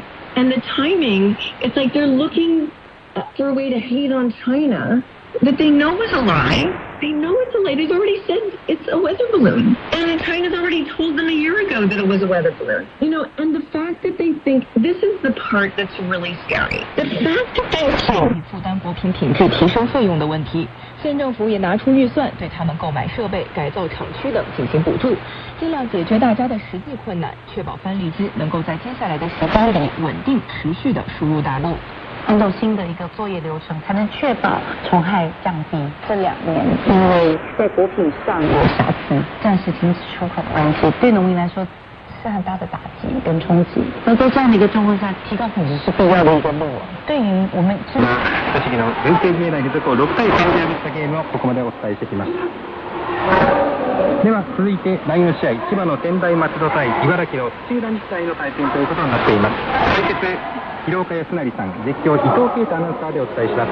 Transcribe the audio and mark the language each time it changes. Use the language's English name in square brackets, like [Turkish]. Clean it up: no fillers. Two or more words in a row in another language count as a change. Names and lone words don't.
[English] And the timing, it's like they're looking for a way to hate on China that they know is a lie. They know it's a lie. They've already said it's a weather balloon. And China's already told them a year ago that it was a weather balloon. And the fact that they think, this is the part that's really scary. The fact that they think... [Chinese] 负担果品品质提升费用的问题，县政府也拿出预算对他们购买设备、改造厂区等进行补助，尽量解决大家的实际困难，确保番荔枝能够在接下来的时间里稳定持续的输入大陆。按照新的一个作业流程，才能确保虫害降低。这2年，因为在果品上有瑕疵，暂时停止出口的关系，对农民来说是很大的打击跟冲击。那在这样的一个状况下，提高品质是必要的一个路。对于我们 [Japanese] 栃木の文系見内付属6対3で破ったゲームをここまでお伝えしてきました。では続いて第2の試合、千葉の天台松戸対茨城の土浦日大の対戦ということになっています。解説広岡康成さん、実況伊藤啓太アナウンサーでお伝えします。